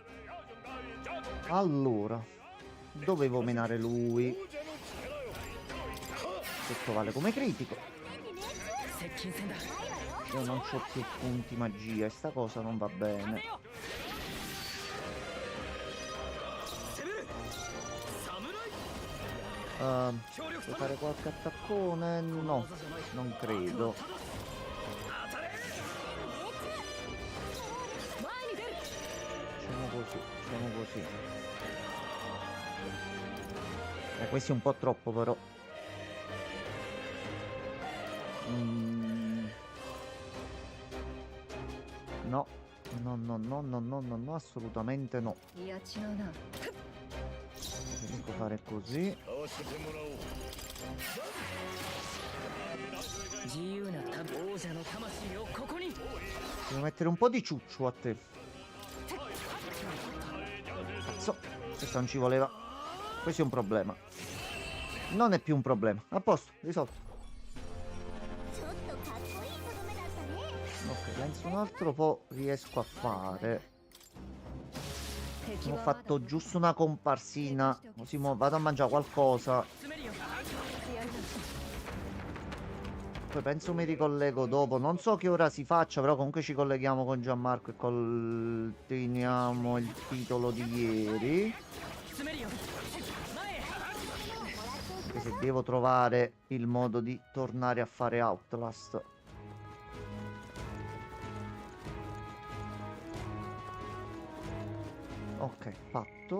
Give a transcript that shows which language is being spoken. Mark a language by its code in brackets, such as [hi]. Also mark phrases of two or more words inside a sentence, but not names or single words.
[it] Allora, dovevo menare lui. Questo vale come critico. [ja] 接近戦だ [it] Io non ho più punti magia e sta cosa non va bene. [ja] 攻める侍 [it] Puoi fare qualche attaccone? No, non credo. [ja] 前に出る [it] Facciamo così, facciamo così. Questo è un po' troppo però. No, no, no, no, no, no, no, no, assolutamente no. [ja] いや違うな [it] Preferisco fare così. [ja] 合わせてもらおう。自由な王者の魂をここに [it] Devo mettere un po' di ciuccio a te. Cazzo, questo non ci voleva. Questo è un problema. Non è più un problema. A posto, risolto. [ja] ちょっとかっこいいとどめだったね [it] Ok, penso un altro po' riesco a fare. Ho fatto giusto una comparsina. Così mo vado a mangiare qualcosa. [ja] 詰めるよ [it] Poi penso mi ricollego dopo. Non so che ora si faccia, però comunque ci colleghiamo con Gianmarco e continuiamo il titolo di ieri. [ja] 詰めるよ前へ [it] Anche se devo trovare il modo di tornare a fare Outlast. Ok, fatto.